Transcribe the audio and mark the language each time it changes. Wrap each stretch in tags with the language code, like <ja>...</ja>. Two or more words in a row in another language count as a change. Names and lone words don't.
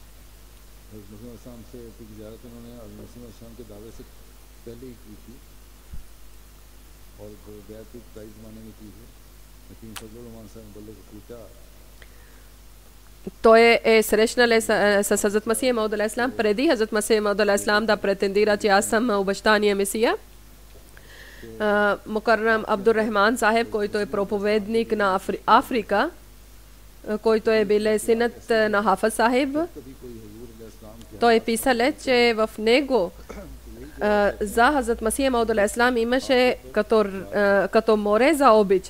<bg>Той е срещнал с Хазрат Масия Мауд</bg> <ar>عليه السلام</ar> <bg>преди Хазрат Масия Мауд</bg> <ar>عليه السلام</ar> <bg>да претендира, че аз съм обещания Месия. Мукаррам Абдуррахман Сахеб, който е проповедник на Африка, който е бил синът на Хафаз Сахеб, той е писал, че в него за Хазрат Масия Мауд</bg> <ar>عليه السلام</ar> <bg>имаше като море за обич.</bg>